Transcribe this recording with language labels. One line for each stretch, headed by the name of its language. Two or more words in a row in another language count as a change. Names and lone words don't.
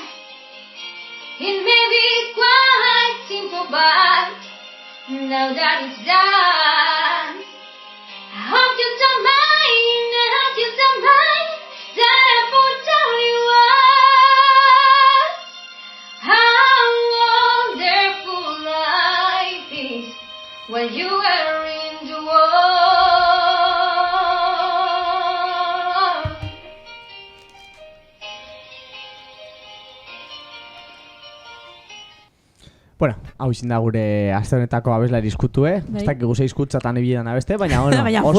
English: It may be quite simple, but now that it's done, I hope you don't mind, that I put down your words. How wonderful life is when you are in the world.
Basque: Bueno, hau izin da gure aste honetako abeslari izkutue. Ez dakigu ze hizkuntzatan ibilean abeste, baina bueno, baina